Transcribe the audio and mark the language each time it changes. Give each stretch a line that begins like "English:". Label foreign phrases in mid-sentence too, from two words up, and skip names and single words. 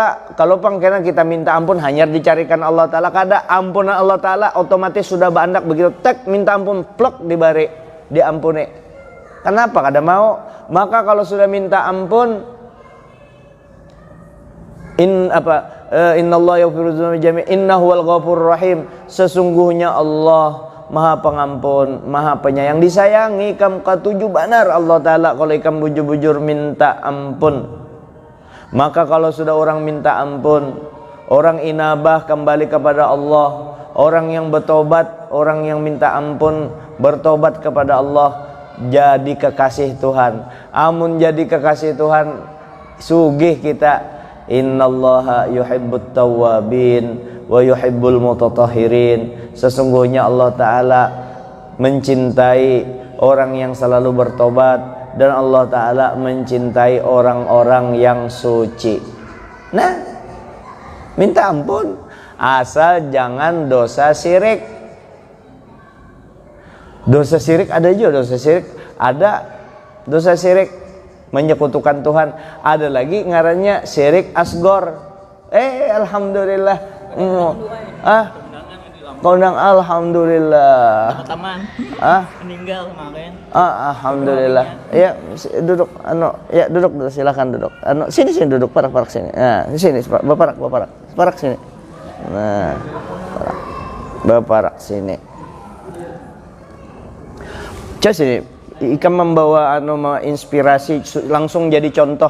Banjar: Kalau pangkena kita minta ampun hanya dicarikan Allah Ta'ala, kada ampunan Allah Ta'ala otomatis sudah bandak begitu tek minta ampun plek dibari diampuni. Kenapa kada mau? Maka kalau sudah minta ampun,
Arabic: إن الله يغفر الذنوب جميعا إنه والغفور الرحيم,
Indonesian: sesungguhnya Allah Maha Pengampun, Maha Penyayang.
Banjar: Disayangi kam katuju banar Allah Ta'ala kalau ikam bujur-bujur minta ampun.
Indonesian: Maka kalau sudah orang minta ampun, orang inabah kembali kepada Allah, orang yang bertobat, orang yang minta ampun bertobat kepada Allah, jadi kekasih Tuhan.
Banjar: Amun jadi kekasih Tuhan, sugih kita.
Arabic: إن الله يحب التوابين ويحب المتطهرين.
Indonesian: Sesungguhnya Allah Ta'ala mencintai orang yang selalu bertobat, dan Allah Ta'ala mencintai orang-orang yang suci. Nah, minta ampun asal jangan dosa syirik. Dosa syirik ada juga, dosa syirik ada, dosa syirik menyekutukan Tuhan.
Banjar: Ada lagi ngarannya syirik asgor.
Indonesian: Alhamdulillah. Kondang alhamdulillah. Teman. Meninggal kemarin. Alhamdulillah. Ya, duduk ya duduk silakan duduk.
Banjar: Sini duduk parak sini. Nah, sini baparak sini. Nah, baparak sini. Coba sini. Ikam membawa inspirasi langsung jadi contoh.